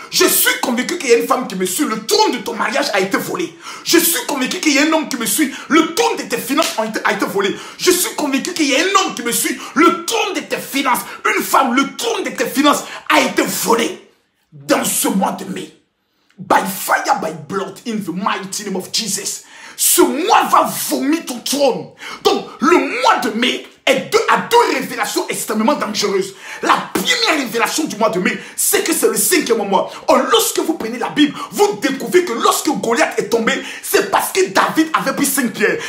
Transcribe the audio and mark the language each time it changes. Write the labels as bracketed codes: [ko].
[fr] Je suis convaincu qu'il y a une femme qui me suit, le trône de ton mariage a été volé. Je suis convaincu qu'il y a un homme qui me suit, le trône de tes finances a été volé. Je suis convaincu qu'il y a un homme qui me suit, le trône de tes finances, une femme, le trône de tes finances a été volé dans ce mois de mai. [en] By fire, by blood, in the mighty name of Jesus. [fr] Ce mois va vomir ton trône. Donc, le mois de mai a deux révélations extrêmement dangereuses. La première révélation du mois de mai, c'est que c'est le 5e mois. Or, lorsque vous prenez la Bible, vous découvrez que lorsque Goliath est tombé, c'est parce que David avait pris 5 pierres.